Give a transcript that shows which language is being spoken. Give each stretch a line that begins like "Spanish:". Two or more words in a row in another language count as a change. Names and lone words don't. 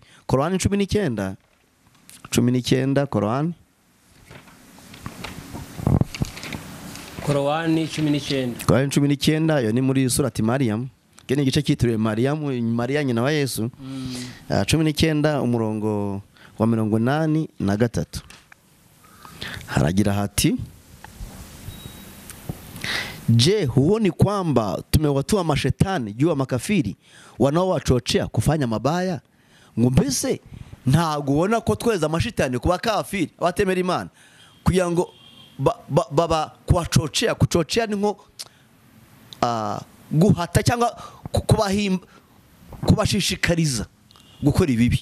Kinyarwanda: Korani 19 Korani 19 yo ni muri surati Mariam. Gene igice cyitiriwe Mariya nyina wa Yesu.
Swahili: 19
Kinyarwanda: umurongo wa 83 haragira hati,
Swahili: je, huoni kwamba tumewatoa mashetani juu ya makafiri wanaowachochea kufanya mabaya?
Kinyarwanda: Mbese ntago ubona ko tweza amashitani kuba kafiri abatemera Imana kugira ngo baba kuchochea ni nko guhata cyangwa kubashishikariza gukora ibibi.